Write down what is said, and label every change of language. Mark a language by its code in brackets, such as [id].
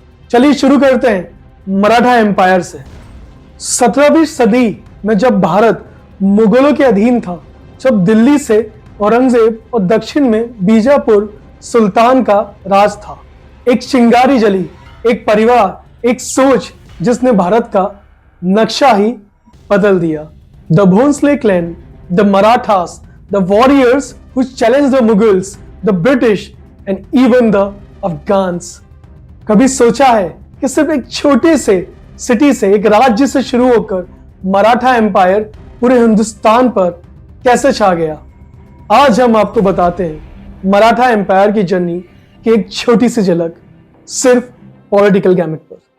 [hi] चलिए शुरू करते हैं मराठा एम्पायर से। 17वीं सदी में जब भारत मुगलों के अधीन था, जब दिल्ली से औरंगजेब और दक्षिण में बीजापुर सुल्तान का राज था, एक चिंगारी जली, एक परिवार, एक सोच जिसने भारत का नक्शा ही बदल दिया। [en] The Bhonsle clan, the Marathas, the warriors who challenged the Mughals, the British and even the Afghans। [hi] कभी सोचा है कि सिर्फ एक छोटे से सिटी से, एक राज्य से शुरू होकर मराठा एम्पायर पूरे हिंदुस्तान पर कैसे छा गया? आज हम आपको बताते हैं मराठा एम्पायर की जर्नी की एक छोटी सी झलक, सिर्फ पॉलिटिकल गैमेट पर।